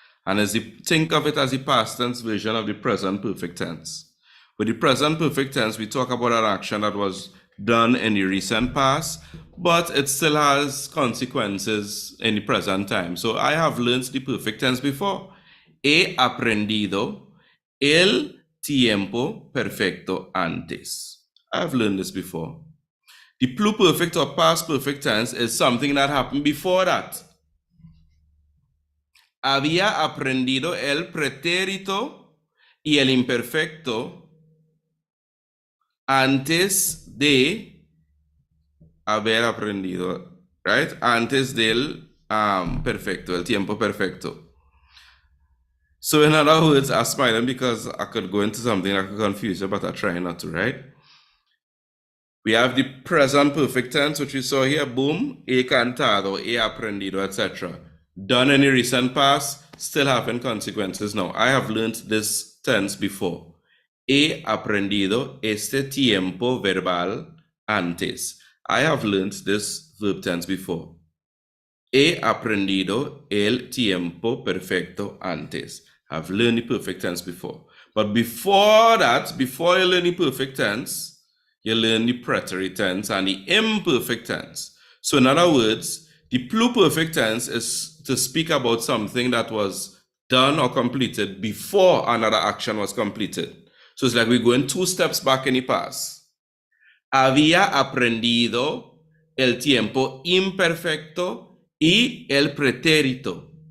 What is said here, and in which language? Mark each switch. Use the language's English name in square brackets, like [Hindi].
[English] And think of it as the past tense version of the present perfect tense. With the present perfect tense, we talk about an action that was done in the recent past, but it still has consequences in the present time. So I have learned the perfect tense before. [Spanish] He aprendido el tiempo perfecto antes. [English] I've learned this before. The pluperfect or past perfect tense is something that happened before that. [Spanish] Había aprendido el pretérito y el imperfecto antes de haber aprendido, right? Antes del perfecto, el tiempo perfecto. [English] So in other words, I'm smiling because I could go into something that could confuse you, but I try not to, right? We have the present perfect tense, which we saw here, boom, [Spanish] he cantado, he aprendido, [English] etc. Done in the recent past, still having consequences now. I have learned this tense before. [Spanish] He aprendido este tiempo verbal antes. [English] I have learned this verb tense before. [Spanish] He aprendido el tiempo perfecto antes. [English] I've learned the perfect tense before. But before that, before you learn the perfect tense, you learn the preterite tense and the imperfect tense. So in other words, the pluperfect tense is to speak about something that was done or completed before another action was completed. So it's like we're going 2 steps back in the past. [Spanish] Había aprendido el tiempo imperfecto y el pretérito.